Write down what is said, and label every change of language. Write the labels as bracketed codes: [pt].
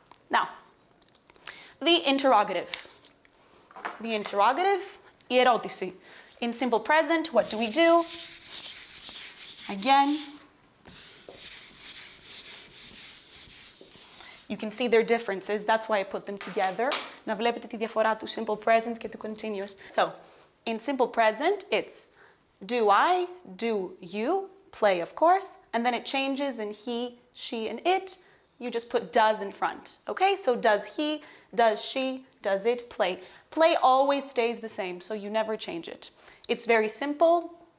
[en] Now, the interrogative. The interrogative, [el] η ερώτηση. [en] In simple present, what do we do? Again, you can see their differences. That's why I put them together. [el] Να βλέπετε τη διαφορά του simple present και του continuous. [en] So, in simple present, it's do I, do you, play of course, and then it changes in he, she, and it. You just put does in front. Okay, so does he, does she, does it, play. Play always stays the same, so you never change it. It's very simple.